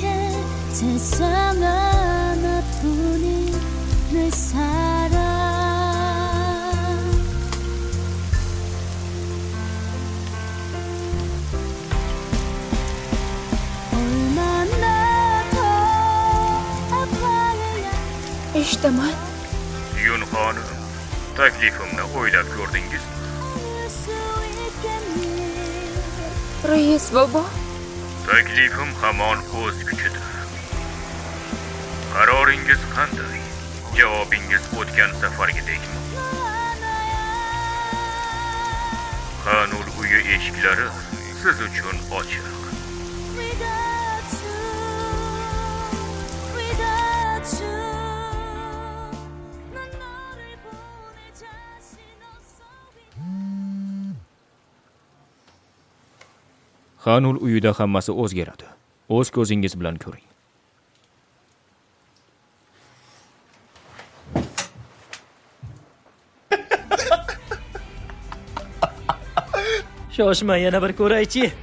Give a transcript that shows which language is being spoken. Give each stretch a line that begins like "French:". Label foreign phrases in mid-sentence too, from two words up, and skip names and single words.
Korean: 세상 하나뿐인 내 사랑. 얼마나 더 아파해야
Uzbek: Eshitaman. Yun xonim, taklifimni o'ylab ko'rdingizmi?
Korean: 수 있겠니.
Uzbek: Rais bobo, Taklifim hamon o'z kuchida. Qaroringiz qanday? Javobingiz o'tgan safargidekmi? Qanul uyi eshiklari siz uchun ochiq.
English: Without you, without you,
Korean: 난 너를 보낼 자신 없어.
Uzbek: Xanul uyida hammasi o'zgaradi. O'z ko'zingiz bilan ko'ring. Shoshma, yana bir ko'raychi.